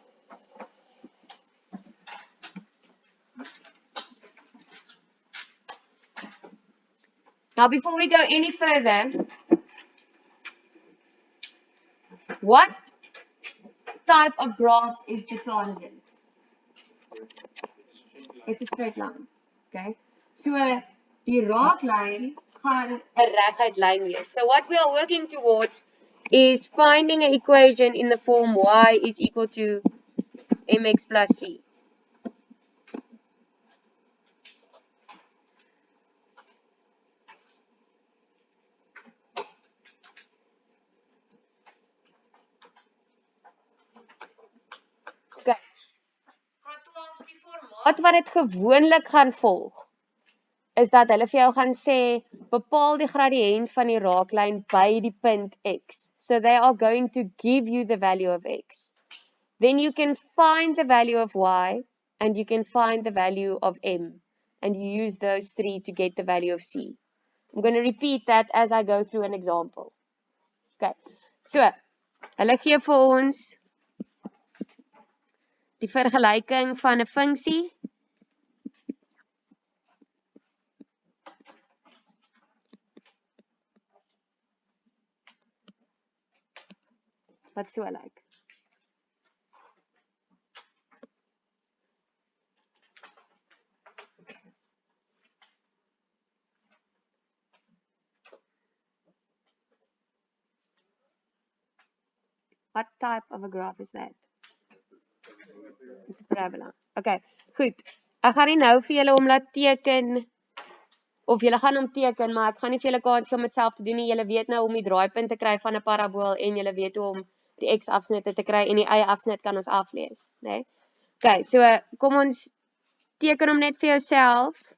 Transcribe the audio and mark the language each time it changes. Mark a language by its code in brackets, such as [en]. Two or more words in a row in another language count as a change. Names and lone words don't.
[en] Now, before we go any further, what type of graph is the tangent? It's a straight line. Okay. So, [af] die raaklyn gaan 'n reguit lyn wees. [en] So, what we are working towards is finding an equation in the form y is equal to mx plus c. Okay. [af] Graad 12 die formaat wat dit gewoonlik gaan volg is dat hulle vir jou gaan sê bepaal die gradiënt van die raaklyn by die punt x. [en] So they are going to give you the value of x. Then you can find the value of y and you can find the value of m and you use those three to get the value of c. I'm going to repeat that as I go through an example. Okay. So, [af] hulle gee vir ons die vergelyking van 'n funksie wat so lyk. [en] What type of a graph is that? It's a parabola. [af] Okay, goed. Ek gaan nie nou vir julle om laat teken of julle gaan hom teken, maar ek gaan nie vir julle kans gee om dit self te doen nie. Julle weet nou om die draaipunt te kry van 'n parabool en julle weet hoe om die x-afsnitte te kry en die y-afsnit kan ons aflees, né? Nee? Okay, so kom ons teken hom net vir jouself.